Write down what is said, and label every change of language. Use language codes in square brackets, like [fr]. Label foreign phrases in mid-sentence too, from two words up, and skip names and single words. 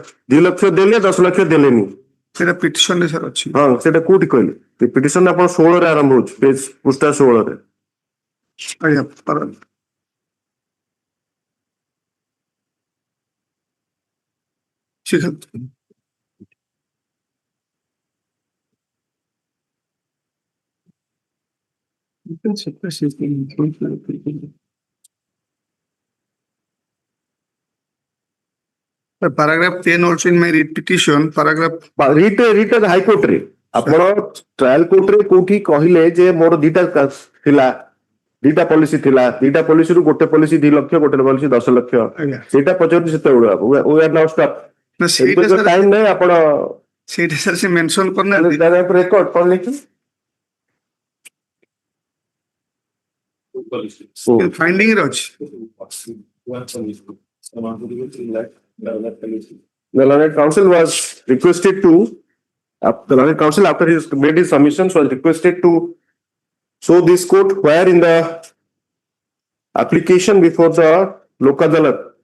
[or] 2 ଲକ୍ଷ ଦେଲେ 10 ଲକ୍ଷ ଦେଲେନି। ସେଇଟା ପିଟିସନରେ ସାର୍ ଅଛି। ହଁ ସେଟା କୋଉଠି କହିଲେ? ପିଟିସନ ଆପଣ 16 ରେ ଆରମ୍ଭ ହଉଛି, ପେଜ ପୃଷ୍ଠା 16 ରେ। ଆଜ୍ଞା ପର- ଠିକ ଅଛି। [en] Paragraph 10 also in my petition, paragraph writ High Court [or] ରେ ଆପଣ [en] trial courtରେ [or] କୋଉଠି କହିଲେ ଯେ ମୋର ଦିଟା ଥିଲା, ଦିଟା ପଲିସି ଥିଲା, ଦିଟା ପଲିସିରୁ ଗୋଟେ ପଲିସି 2 ଲକ୍ଷ ଗୋଟେ ପଲିସି 10 ଲକ୍ଷ, ଆଜ୍ଞା ସେଇଟା ପଚାରୁଛି ସେତେବେଳେ ନା ସେଇଟା ସାର୍ ଟାଇମ ନାହିଁ ଆପଣ ସେଇଟା ସାର୍ ସେ ମେନସନ କରିନାହାନ୍ତି। ରେକର୍ଡ କଣ ଲେଖି ଫାଇଣ୍ଡିଂ ରେ ଅଛି। [en] The learned counsel was requested to, the learned counsel after he made his submissions was requested to show this court where in the application before the Lok Adalat